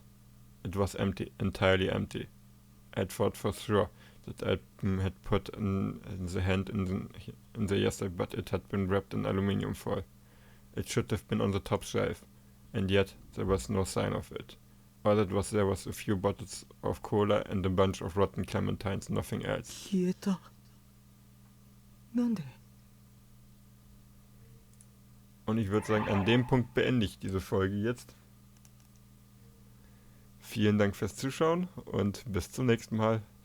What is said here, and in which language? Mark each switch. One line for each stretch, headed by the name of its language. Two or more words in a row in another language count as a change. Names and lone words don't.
English: It was empty, entirely empty. I thought for sure that I had put in the hand in the yesterday, but it had been wrapped in aluminium foil. It should have been on the top shelf, and yet there was no sign of it. All that was there was a few bottles of cola and a bunch of rotten clementines, nothing else.
Japanese: 消えた。なんで？
German: Und ich würde sagen, an dem Punkt beende ich diese Folge jetzt. Vielen Dank fürs Zuschauen und bis zum nächsten Mal.